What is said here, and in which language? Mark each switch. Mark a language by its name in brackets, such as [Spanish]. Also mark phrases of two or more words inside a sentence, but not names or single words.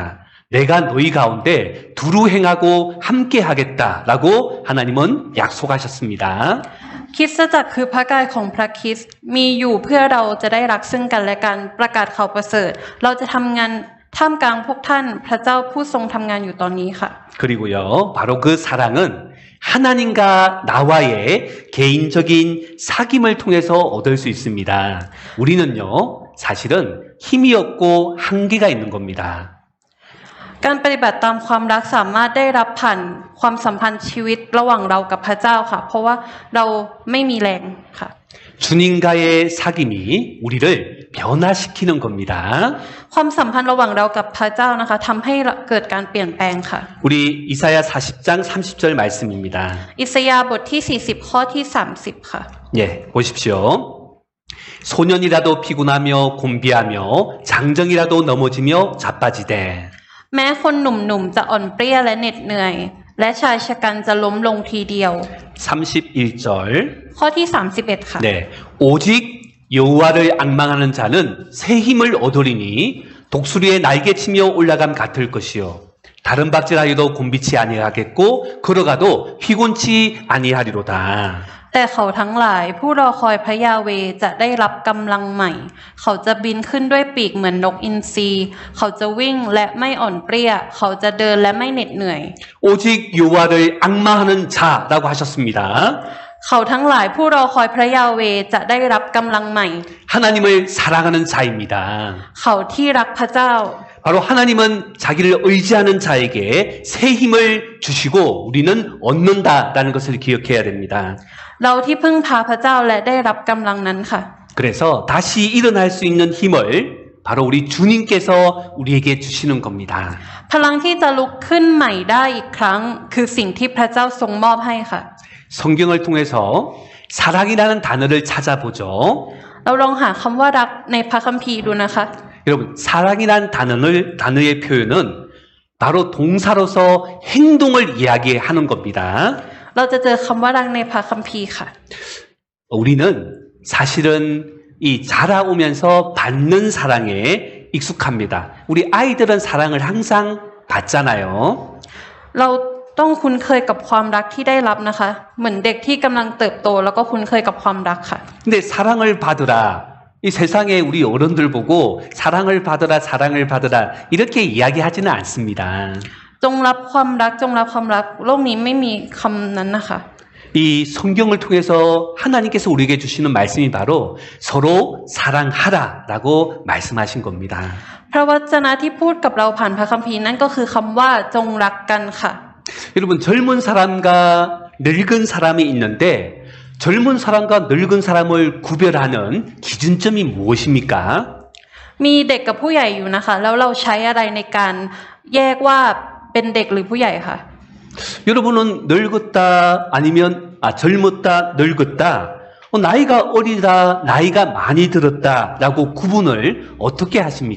[Korean] 내가 너희 가운데 두루 행하고 함께 하겠다라고 하나님은 약속하셨습니다. [Thai] คริสตจักรคือพระกายของพระคริสต์มีอยู่เพื่อเราจะได้รักซึ่งกันและกันประกาศข่าวประเสริฐเราจะทำงานท่ามกลางพวกท่านพระเจ้าผู้ทรงทำงานอยู่ตอนนี้ค่ะ [Korean] 그리고요 바로 그 사랑은 하나님과 나와의 개인적인 사귐을 통해서 얻을 수 있습니다. 우리는요 사실은 힘이 없고 한계가 있는 겁니다. [Thai] การปฏิบัติตามความรักสามารถได้รับผ่านความสัมพันธ์ชีวิตระหว่างเรากับพระเจ้าค่ะเพราะว่าเราไม่มีแรงค่ะ [Korean] 주님과의 사귐이 우리를 변화시키는 겁니다. [Thai] ความสัมพันธ์ระหว่างเรากับพระเจ้านะคะทำให้เกิดการเปลี่ยนแปลงค่ะ [Korean] 우리 이사야 40장 30절 말씀입니다. [Thai] อิสยาห์บทที่40ข้อที่30ค่ะ [Korean] 예, 보십시오. 소년이라도 피곤하며 곤비하며 장정이라도 넘어지며 자빠지되 [Thai] แม้คนหนุ่มๆจะอ่อนเปรี้ยและเหน็ดเหนื่อย และชายชะกันจะล้มลงทีเดียว [Korean] 31절 [Thai] ข้อที่31ค่ะ [Korean] 네, 오직 여호와를 앙망하는 자는 새 힘을 얻으리니 독수리의 날개치며 올라감 같을 것이요 다른 박질하여도 곤비치 아니하겠고 걸어가도 피곤치 아니하리로다. [Thai] แต่เขาทั้งหลายผู้รอคอยพระยาเวห์จะได้รับกำลังใหม่ เขาจะบินขึ้นด้วยปีกเหมือนนกอินทรีเขาจะวิ่งและไม่อ่อนเปรี้ยเขาจะเดินและไม่เหน็ดเหนื่อย [Korean] 오직 여호와를 앙망하는 자라고 하셨습니다. [Thai] เขาทั้งหลายผู้รอคอยพระยาเวห์จะได้รับกำลังใหม่ [Korean] 하나님을 사랑하는 자입니다. [Thai] เขาที่รักพระเจ้า [Korean] 바로 하나님은 자기를 의지하는 자에게 새 힘을 주시고 우리는 얻는다라는 것을 기억해야 됩니다. [Thai] เราที่พึ่งพาพระเจ้าและได้รับกำลังนั้นค่ะ [Korean] 그래서 다시 일어날 수 있는 힘을 바로 우리 주님께서 우리에게 주시는 겁니다. [Thai] พลังที่จะลุกขึ้นใหม่ได้อีกครั้งคือสิ่งที่พระเจ้าทรงมอบให้ค่ะ [Korean] 성경을 통해서 사랑이라는 단어를 찾아보죠. [Thai] เราลองหาคำว่ารักในพระคัมภีร์ดูนะคะ [Korean] 여러분 사랑이란 단어의 표현은 바로 동사로서 행동을 이야기하는 겁니다. [Thai] เราจะเจอคำว่ารักในพระคัมภีร์ค่ะ [Korean] 우리는 사실은 이 자라오면서 받는 사랑에 익숙합니다. 우리 아이들은 사랑을 항상 받잖아요. [Thai] เราต้องคุ้นเคยกับความรักที่ได้รับนะคะ เหมือนเด็กที่กำลังเติบโตแล้วก็คุ้นเคยกับความรักค่ะ [Korean] 근데 사랑을 받으라. 이 세상에 우리 어른들 보고 사랑을 받으라, 사랑을 받으라 이렇게 이야기하지는 않습니다. [Thai] จงรับความรักจงรับความรักโลกนี้ไม่มีคำนั้นนะคะ [Korean] 이 성경을 통해서 하나님께서 우리에게 주시는 말씀이 바로 서로 사랑하라라고 말씀하신 겁니다. [Thai] พระวจนะที่พูดกับเราผ่านพระคัมภีร์นั่นก็คือคำว่าจงรักกันค่ะ [Korean] 여러분 젊은 사람과 늙은 사람이 있는데 젊은 사람과 늙은 사람을 구별하는 기준점이 무엇입니까? [Thai] มีเด็กกับผู้ใหญ่อยู่นะคะ แล้วเราใช้อะไรในการแยกว่าเป็นเด็กหรือผู้ใหญ่ค่ะ [Korean] 여러분은 늙었다 아니면 젊었다 늙었다 나이가 어리다 나이가 많이 들었다라고 구분을 어떻게 하십니까?